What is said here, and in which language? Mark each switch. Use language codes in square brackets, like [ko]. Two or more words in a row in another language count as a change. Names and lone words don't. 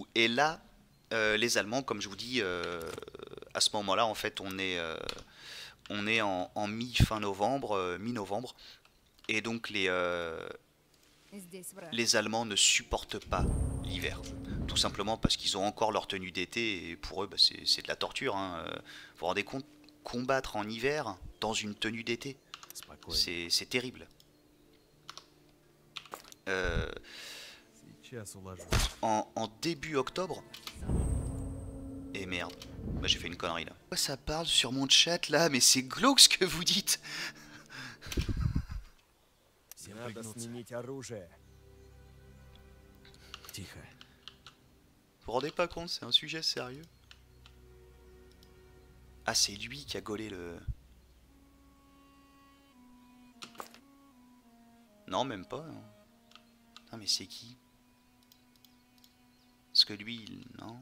[fr] Et là, les Allemands, comme je vous dis, à ce moment-là, en fait, on est en mi-fin novembre, mi-novembre, et donc [ru] Здесь враг. [fr] les Allemands ne supportent pas l'hiver. Tout simplement parce qu'ils ont encore leur tenue d'été, et pour eux, bah, c'est de la torture. Hein. Vous vous rendez compte, combattre en hiver dans une tenue d'été, [ru] Спокойно. [fr] c'est terrible. [ru] Сейчас уложу. [fr] En début octobre. Et merde, bah, j'ai fait une connerie là. Pourquoi ça parle sur mon chat là? Mais c'est glauque ce que vous dites. [ru] Всем надо сменить оружие. Тихо. [fr] Vous vous rendez pas compte, c'est un sujet sérieux. Ah, c'est lui qui a gaulé le... Non, même pas. Non, ah, mais c'est qui? Parce que lui, non.